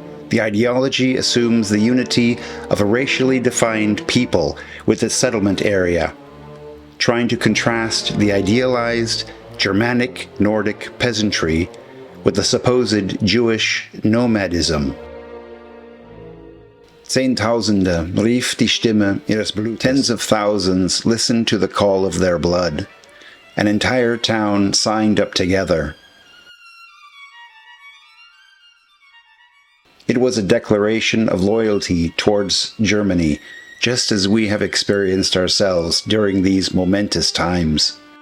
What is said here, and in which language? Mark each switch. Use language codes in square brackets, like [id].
[en] The ideology assumes the unity of a racially defined people with its settlement area, trying to contrast the idealized Germanic-Nordic peasantry with the supposed Jewish nomadism. [de] Zehntausende rief die Stimme ihres Blutes. [en] Tens of thousands listened to the call of their blood. An entire town signed up together. It was a declaration of loyalty towards Germany, just as we have experienced ourselves during these momentous times.